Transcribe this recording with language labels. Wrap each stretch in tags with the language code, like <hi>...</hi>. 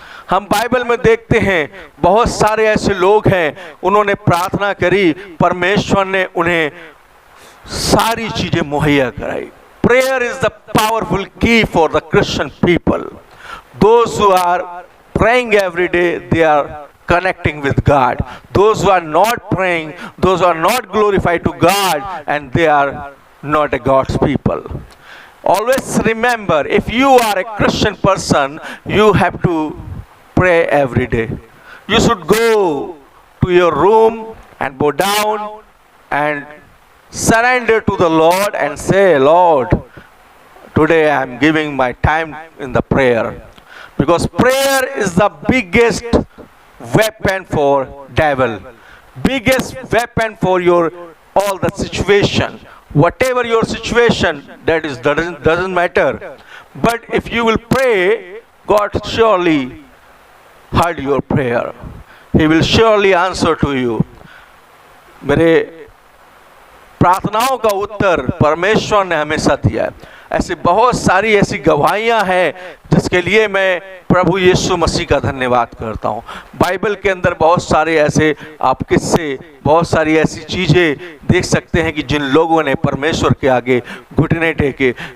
<hi>हम बाइबल में देखते हैं बहुत सारे ऐसे लोग हैं, उन्होंने प्रार्थना करी, परमेश्वर ने उन्हें सारी चीजें मुहैया कराई।</hi> <en>Prayer is the powerful key for the Christian people. Those who are praying every day, they are connecting with God. Those who are not praying, those who are not glorified to God, and they are not a God's people. Always remember, if you are a Christian person, you have to pray every day. You should go to your room and bow down and surrender to the Lord and say, Lord, today I am giving my time in the prayer. Because prayer is the biggest weapon for devil, biggest weapon for your all the situation, whatever your situation, that is doesn't matter. But if you will pray, God surely heard your prayer. He will surely answer to you.</en> <hi>मेरे प्रार्थनाओं का उत्तर परमेश्वर ने हमेशा दिया है। ऐसे बहुत सारी ऐसी गवाहियां हैं जिसके लिए मैं प्रभु यीशु मसीह का धन्यवाद करता हूं। बाइबल के अंदर बहुत सारे ऐसे आप किस्से, बहुत सारी ऐसी चीजें देख सकते हैं कि जिन लोगों ने परमेश्वर के आगे घुटने टेके।</hi>